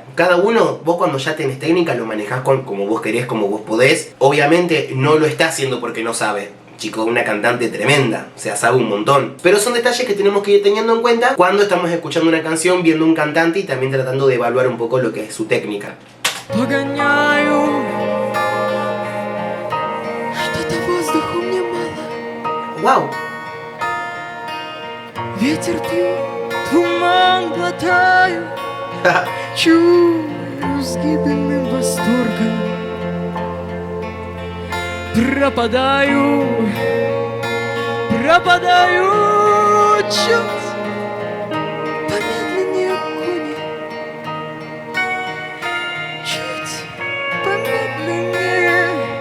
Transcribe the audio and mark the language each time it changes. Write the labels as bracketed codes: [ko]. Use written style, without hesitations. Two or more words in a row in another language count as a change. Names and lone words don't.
[es] Cada uno, vos cuando ya tenés técnica lo manejás como vos querés, como vos podés. Obviamente no lo está haciendo porque no sabe. Chico, una cantante tremenda, o sea, sabe un montón. Pero son detalles que tenemos que ir teniendo en cuenta cuando estamos escuchando una canción, viendo un cantante y también tratando de evaluar un poco lo que es su técnica. ¡Wow! [ru] Ветер пью, туман глотаю, чую с гибельным восторгом пропадаю, пропадаю чуть помедленнее кони, чуть помедленнее.